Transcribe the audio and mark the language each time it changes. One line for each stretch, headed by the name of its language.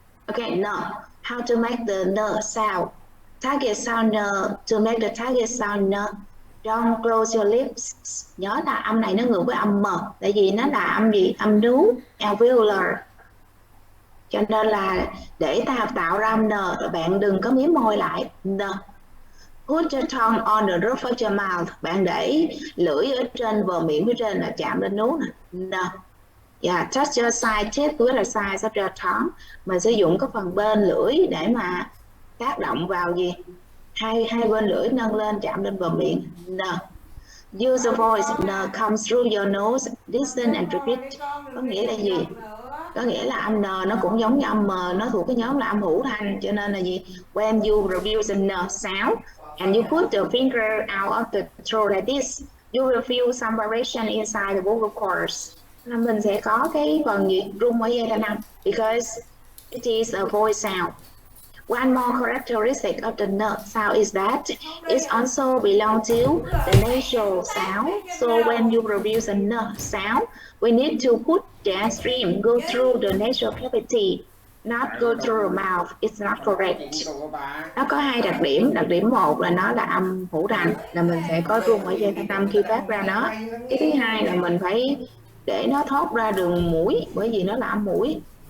English: Okay, no. How to make the n sound. Target sound n. To make the target sound n. Don't close your lips.
Vietnamese: Nhớ là âm này nó ngược với âm m. Tại vì nó là âm gì? Âm nú, alveolar. Cho nên là để ta tạo ra âm n, bạn đừng có miếm môi lại.
English: N. Put your tongue on the roof of your mouth.
Vietnamese: Bạn để lưỡi ở trên bờ miệng phía trên là chạm lên nú nè.
English: No. Yeah, touch your side tip with the sides of your tongue.
Vietnamese: Mình sử dụng cái phần bên lưỡi để mà tác động vào gì? Hai bên lưỡi nâng lên chạm lên bờ miệng.
English: No. Use the voice n comes through your nose. Listen and repeat.
Vietnamese: Có nghĩa là gì? Có nghĩa là âm n nó cũng giống như âm m, nó thuộc cái nhóm là âm hữu thanh, cho nên là gì?
English: When you produce a n sound and you put the finger out of the throat like this, you will feel some vibration inside the vocal cords.
Vietnamese: Nên mình sẽ có cái phần gì rung ở dây thanh âm,
English: because it is a voice sound. One more characteristic of the n sound is that it also belongs to the nasal sound. So when you produce a n sound, we need to put the stream go through the nasal cavity, not go through the mouth. It's not correct.
Vietnamese: Nó có hai đặc điểm. Đặc điểm một là nó là âm hữu thanh, là mình sẽ có rung ở dây thanh âm khi phát ra nó. Cái thứ hai là mình phải để nó thoát ra đường mũi, bởi vì nó là âm mũi.